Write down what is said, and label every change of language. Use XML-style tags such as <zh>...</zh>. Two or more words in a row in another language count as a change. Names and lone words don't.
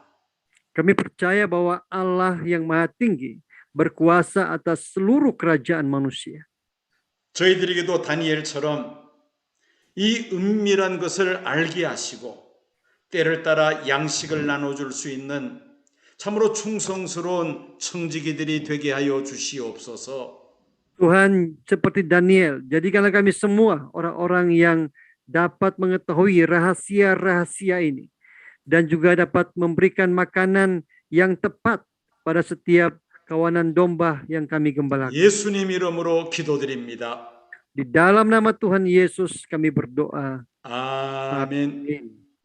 <id>Kami percaya bahwa Allah yang Maha Tinggi berkuasa atas seluruh kerajaan manusia.</id> <ko>저희들에게도 다니엘처럼 이 은밀한 것을 알게 하시고 때를 따라 양식을 나눠줄 수 있는 참으로 충성스러운 청지기들이 되게 하여 주시옵소서.</ko> <id>Tuhan, seperti Daniel, jadikanlah kami semua orang-orang yang dapat mengetahui rahasia-rahasia ini dan juga dapat memberikan makanan yang tepat pada setiap kawanan domba yang kami gembalakan.</id> <ko>예수님 이름으로 기도드립니다.</ko> <id>Di dalam nama Tuhan Yesus kami berdoa.</id> <ko>아멘.</ko> <id>Amin.</id>